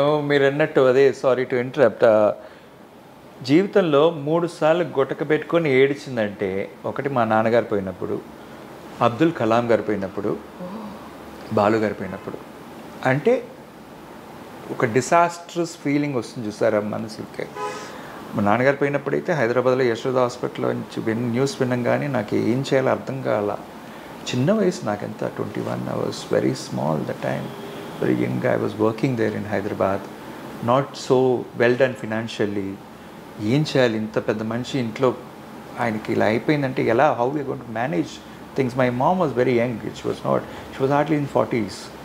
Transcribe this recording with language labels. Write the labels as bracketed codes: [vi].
[te] మీరు అన్నట్టు అదే, [en] sorry to interrupt, [te] జీవితంలో 3 సార్లు గుటక పెట్టుకొని ఏడిచిందంటే, ఒకటి మా నాన్నగారు పోయినప్పుడు, అబ్దుల్ కలాం గారు పోయినప్పుడు, బాలు గారు పోయినప్పుడు. అంటే ఒక డిసాస్ట్రస్ ఫీలింగ్ వస్తుంది చూసారా మనసుకి. మా నాన్నగారు పోయినప్పుడైతే హైదరాబాద్లో యశోద హాస్పిటల్లో నుంచి న్యూస్ విన్నాం కానీ నాకు ఏం చేయాలో అర్థం కాల. చిన్న వయసు నాకెంత 21. [en] I was very small that time, very young. I was working there in Hyderabad, not so well done financially. [te] ఏం చేయాలి, ఇంత పెద్ద మనిషి ఇంట్లో ఆయనకి ఇలా అయిపోయిందంటే ఎలా, [en] How we are going to manage things. My mom was very young, she was hardly in 40s.